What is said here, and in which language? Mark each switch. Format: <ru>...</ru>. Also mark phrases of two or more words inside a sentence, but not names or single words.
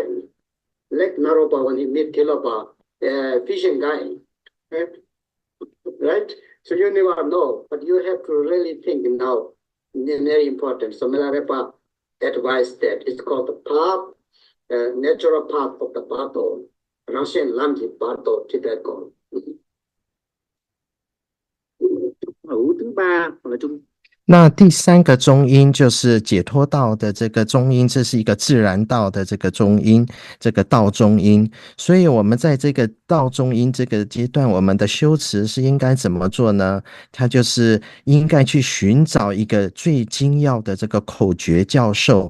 <en>Like Naropa when he met Tilopa, fishing guy, right? So you never know, but you have to really think now, very important. So Milarepa advised that it's called the path, natural path of the Bardo, Russian Lamji Bardo, Tibetan.</en> <vi>Thứ ba là trung</vi> <zh>那第三个中阴就是解脱道的这个中阴，这是一个自然道的这个中阴，这个道中阴。所以我们在这个道中阴这个阶段，我们的修持是应该怎么做呢？它就是应该去寻找一个最精要的这个口诀教授。</zh>